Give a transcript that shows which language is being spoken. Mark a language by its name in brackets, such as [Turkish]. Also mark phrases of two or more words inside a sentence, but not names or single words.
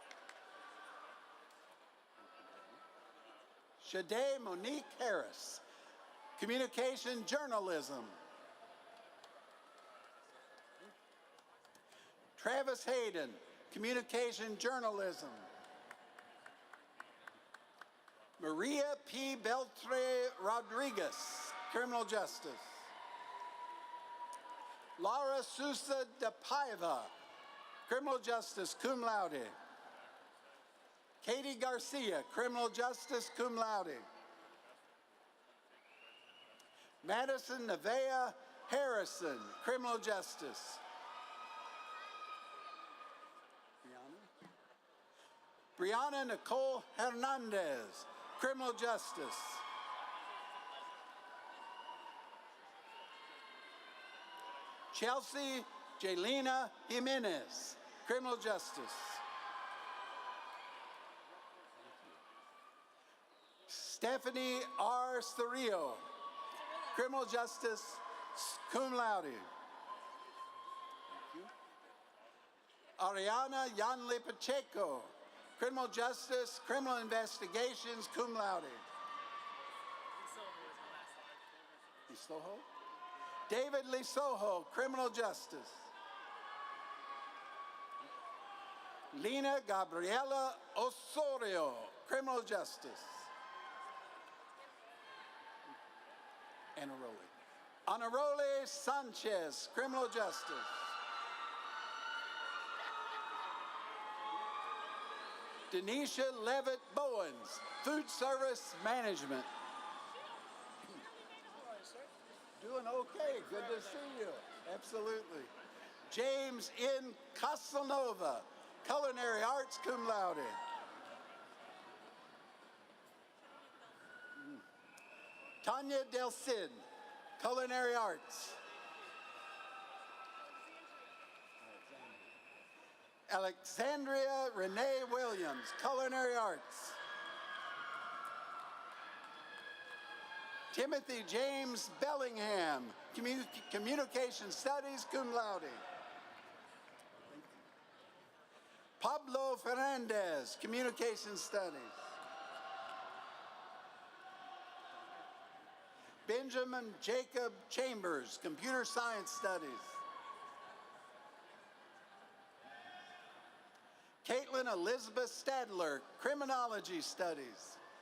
[English] Shade Monique Harris, Communication Journalism. Travis Hayden, Communication Journalism. Maria P. Beltre Rodriguez, Criminal Justice. Laura Sousa de Paiva, Criminal Justice, [Latin] cum laude. [English] Katie Garcia, Criminal Justice, [Latin] cum laude. [English] Madison Nevea Harrison, Criminal Justice. Brianna Nicole Hernandez, Criminal Justice. Chelsea Jelena Jimenez, Criminal Justice. Stephanie R. Starillo, Criminal Justice, [Latin] cum laude. [English] Ariana Yanle Pacheco, Criminal Justice, Criminal Investigations, [Latin] cum laude. [English] Lisoho? David Lisoho, Criminal Justice. Lena Gabriela Osorio, Criminal Justice. Anarole Sanchez, Criminal Justice. Denisha Levitt Bowens, Food Service Management. Doing okay, good to see you. Absolutely. James N. Casanova, Culinary Arts, [Latin] cum laude. [English] Tanya Del Cid, Culinary Arts. Alexandria Renee Williams, Culinary Arts. Timothy James Bellingham, Communication Studies, [Latin] cum laude. [English] Pablo Fernandez, Communication Studies. Benjamin Jacob Chambers, Computer Science Studies. Caitlin Elizabeth Stadler, Criminology Studies.